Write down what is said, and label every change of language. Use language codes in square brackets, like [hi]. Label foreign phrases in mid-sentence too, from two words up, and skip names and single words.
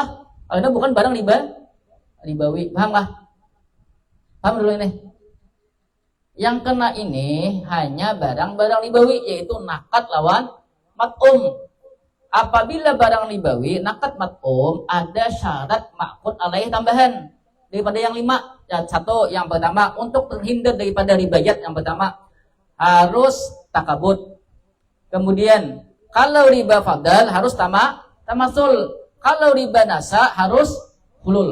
[bjn] Karena bukan barang ribawi. Paham kah? Paham dulu ini. Yang kena ini hanya barang-barang ribawi, yaitu nakat lawan mat'um. Apabila barang ribawi, nakat mat'um, ada syarat [ar] makut alaih [bjn] tambahan daripada yang 5. Yang pertama, untuk terhindar daripada ribayat, yang pertama harus takabut. Kemudian kalau [ar] riba fadal [bjn] harus tamasul. Kalau [ar] riba nasa [bjn] harus hulul.